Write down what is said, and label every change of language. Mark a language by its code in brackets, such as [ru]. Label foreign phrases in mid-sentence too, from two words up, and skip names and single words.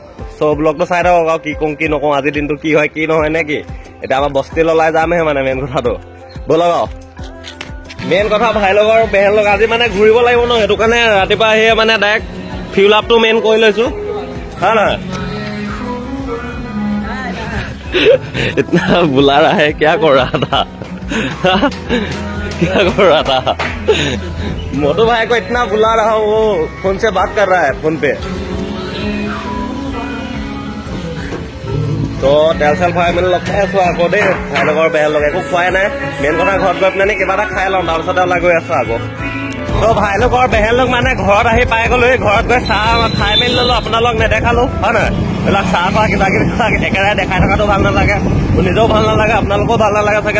[as] চ' ব্লগটো চাই থাকক আৰু কি কওঁ কি নকওঁ, আজিৰ দিনটো কি হয় কি নহয় নে কি। এতিয়া আমাৰ বস্তিলৈ ওলাই যামহে মানে মেইন কথাটো, ব'লক আৰু। মেইন কথা [hi] भाई लोग [as] আৰু [hi] बहन लोग [as] আজি মানে ঘূৰিব লাগিব ন, সেইটো কাৰণে ৰাতিপুৱা আহিয়ে মানে [en] direct fuel [as] আপটো মেইন কৰি লৈছো, হয় নহয়। [hi] इतना बुला रहा है, क्या कर रहा था क्या कर रहा था। मोटू भाई को इतना बुला रहा हूँ, वो फोन से बात कर रहा है फोन पे। [as] तो তেল চেল ভৰাই মেলি লগ খাই আছো আকৌ দেই। [hi] भाई लोग बहन लोग [as] একো খোৱাই নাই, মেইন কথা ঘৰত গৈ পিনে কিবা এটা খাই লওঁ, তাৰপিছতে ওলাই গৈ আছো আকৌ। তো [hi] भाई लोग बहन लोग [as] মানে ঘৰত আহি পাই গ'লো, ঘৰত গৈ চাহ খাই মেলি ললো, আপোনালোক নেদেখালো, হয় নহয়। এইবিলাক চাহ খোৱা কিবা কিবি একেৰাহে দেখাই থকাটো ভাল নালাগে, নিজেও ভাল নালাগে, আপোনালোকেও ভাল নালাগে চাগে।